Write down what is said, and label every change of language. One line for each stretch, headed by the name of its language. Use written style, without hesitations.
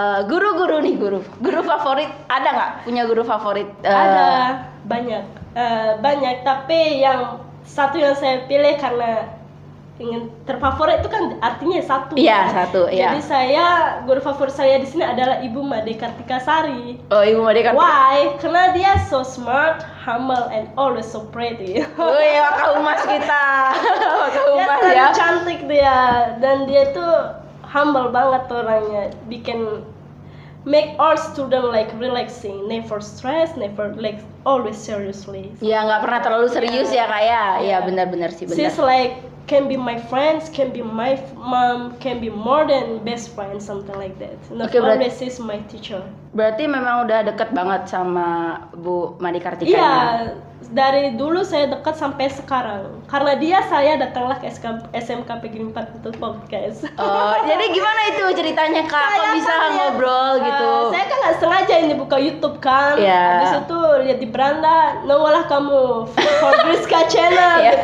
Indonesian: Guru favorit ada nggak? Punya guru favorit? Ada banyak, tapi yang satu yang saya pilih karena ingin terfavorit itu kan artinya satu. Iya, kan? satu. Jadi guru favorit saya di sini adalah Ibu Made Kartikasari. Oh, Ibu Made Kartikasari.
English: Why?
Indonesian: Karena dia
English: so smart, humble, and always so pretty.
Indonesian: Wih, wakah umas kita. Dia cantik dia, dan dia tuh humble banget orangnya. Bikin
English: make all student like relaxing, never stress, never like always seriously.
Indonesian: Ya nggak pernah terlalu serius ya kak ya. Iya benar sih benar.
English: She's like can be my friends, can be my mom, can be more than best friend, something like that. Not always is my teacher.
Indonesian: Berarti memang udah deket banget sama Bu Made Kartika. Iya, dari dulu saya dekat sampai sekarang. Karena dia saya datanglah ke SMKP Grimpa untuk podcast. Oh, jadi gimana itu ceritanya kak? Kok bisa ngobrol gitu? Saya kan nggak sengaja ini buka YouTube kan. Habis itu lihat di beranda, nongollah kamu for Griska channel.